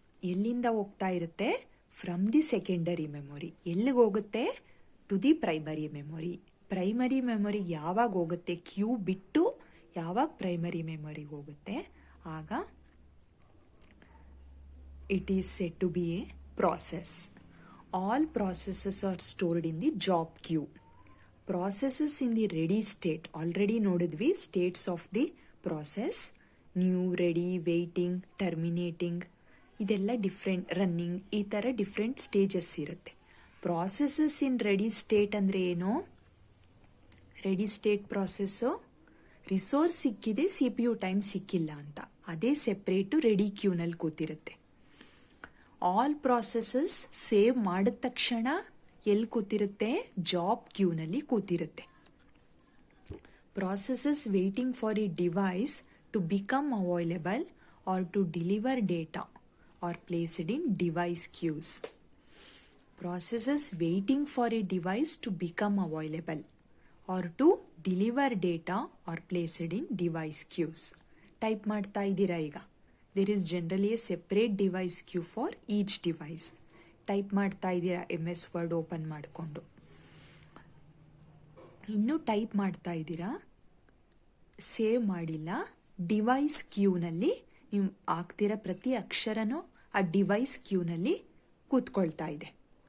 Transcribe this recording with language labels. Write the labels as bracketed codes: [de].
[kn] ಎಲ್ಲಿಂದ ಹೋಗ್ತಾ ಇರುತ್ತೆ? [en] From the secondary memory. [kn] ಎಲ್ಲಿಗೆ ಹೋಗುತ್ತೆ? [en] To the primary memory. [kn] Primary memory ಯಾವಾಗ ಹೋಗುತ್ತೆ? ಕ್ಯೂ ಬಿಟ್ಟು ಯಾವಾಗ ಪ್ರೈಮರಿ ಮೆಮೊರಿಗೆ ಹೋಗುತ್ತೆ ಆಗ [en] it is said to be a process. All processes are stored in the job queue. Processes in the ready state, already ನೋಡಿದ್ವಿ states of the process, new, ready, waiting, terminating, ಇದೆಲ್ಲ different, running, [kn] ಈ ಥರ different stages ಇರುತ್ತೆ. [en] processes in ready state [kn] ಅಂದರೆ ಏನು? Ready state process resource ಸಿಕ್ಕಿದೆ, CPU time ಸಿಕ್ಕಿಲ್ಲ ಅಂತ, ಅದೇ separate ready ಕ್ಯೂನಲ್ಲಿ ಕೂತಿರುತ್ತೆ. All processes save ಮಾಡಿದ ತಕ್ಷಣ ಎಲ್ಲಿ ಕೂತಿರುತ್ತೆ? Job ಕ್ಯೂನಲ್ಲಿ ಕೂತಿರುತ್ತೆ. [en] Processes waiting for a device to become available or to deliver data are placed in device queues. Processes waiting for a device to become available or to deliver data are placed in device queues. [kn] Type ಮಾಡ್ತಾ ಇದ್ದೀರಾ ಈಗ? [en] There is generally a separate device queue for each device. [kn] Type ಮಾಡ್ತಾ ಇದ್ದೀರಾ MS Word open ಮಾಡಿಕೊಂಡು? ಇನ್ನೂ type ಮಾಡ್ತಾ ಇದ್ದೀರಾ? Save ಮಾಡಿಲ್ಲ. ಡಿವೈಸ್ ಕ್ಯೂನಲ್ಲಿ ನೀವು ಆಗ್ತಿರೋ ಪ್ರತಿ ಅಕ್ಷರನೂ ಆ ಡಿವೈಸ್ ಕ್ಯೂನಲ್ಲಿ ಕೂತ್ಕೊಳ್ತಾ ಇದೆ.